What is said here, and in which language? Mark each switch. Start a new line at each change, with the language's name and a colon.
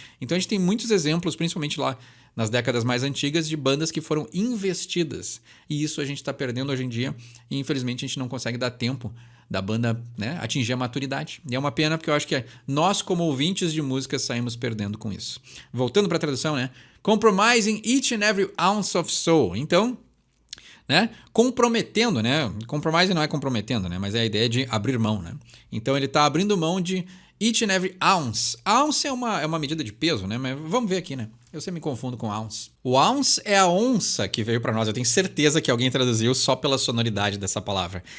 Portuguese: Então a gente tem muitos exemplos, principalmente lá nas décadas mais antigas, de bandas que foram investidas. E isso a gente está perdendo hoje em dia e infelizmente a gente não consegue dar tempo da banda, né, atingir a maturidade. E é uma pena porque eu acho que nós, como ouvintes de música, saímos perdendo com isso. Voltando para a tradução, né?
English: Compromising each and every ounce of soul.
Portuguese: Então, né, comprometendo, né? Compromising não é comprometendo, né? Mas é a ideia de abrir mão, né? Então ele está abrindo mão de
English: each and every ounce.
Portuguese: Ounce é uma medida de peso, né? Mas vamos ver aqui, né? Eu sempre me confundo com ounce. O ounce é a onça que veio para nós. Eu tenho certeza que alguém traduziu só pela sonoridade dessa palavra.